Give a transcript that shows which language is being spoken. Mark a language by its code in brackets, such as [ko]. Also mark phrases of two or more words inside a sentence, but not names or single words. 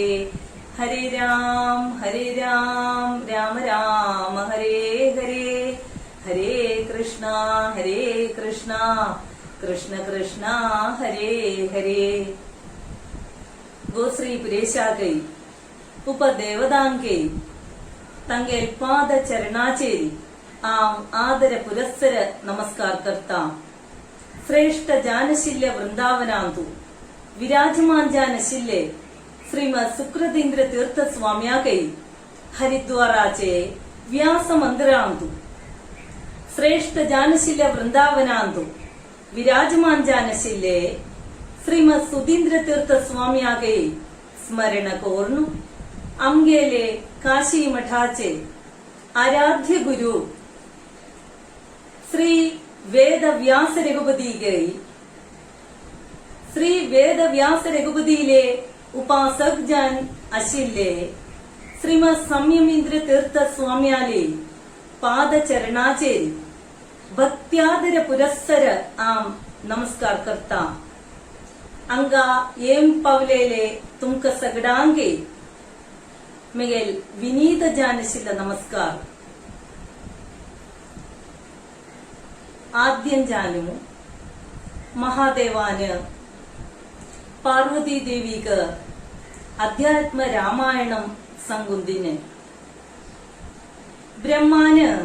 [sa] हरे राम राम राम हरे हरे, हरे कृष्णा कृष्ण कृष्णा हरे हरे। [kok] गोश्री पुरेशाकै उपदेवतांकै तंगेल पाद चरणाचेरी आम आदर पुरस्सर नमस्कार करता। श्रेष्ठ जानशिल्य वृंदावनांतु विराजमान जानशिल्य श्रीमद सुकृतींद्र तीर्थ स्वाम्याकै हरिद्वाराचे व्यास मंदिरांतु श्रेष्ठ जानशिल्य वृंदावनांतु विराजमान जानशिल्य श्रीमद सुधींद्र तीर्थ स्वाम्याकै स्मरण कोर्नु अमगेले काशी मठाचे आराध्य गुरु श्री वेद व्यास रघुपति गई श्री वेद व्यास रघुपतिले उपासक जन अशिले श्रीमद संयमींद्र तीर्थ स्वाम्याले पाद चरणाचेरी भक्त्यादर पुरस्सर आम नमस्कार करता। अंगा एम पवलेले तुमक सगडांगे मिगेल विनीत जानशिल नमस्कार। आद्यं जानू महादेवान पार्वती देवी का अध्यात्म रामायणम संगुंदिने ब्रह्मान